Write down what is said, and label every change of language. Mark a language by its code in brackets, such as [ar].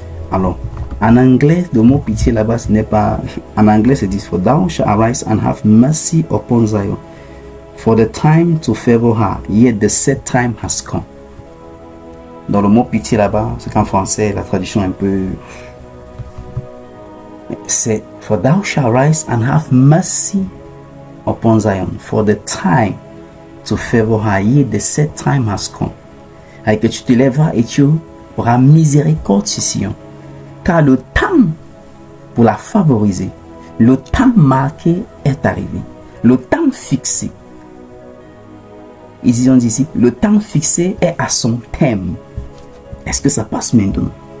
[fr] Alors, en anglais, le mot pitié là-bas, ce n'est pas... En anglais, c'est dit, [en] For thou shalt arise and have mercy upon Zion, for the time to favor her, yet the set time has come. [fr] Dans le mot pitié là-bas, c'est qu'en français, la traduction est un peu... [en] C'est For thou shalt rise and have mercy upon Zion, for the time to favor her, yet the set time has come. [fr] Et que tu te lèveras et tu auras miséricorde sur Sion, car le temps pour la favoriser, le temps marqué est arrivé, le temps fixé. Ils disent ici, le temps fixé est à son terme. Est-ce que ça passe maintenant?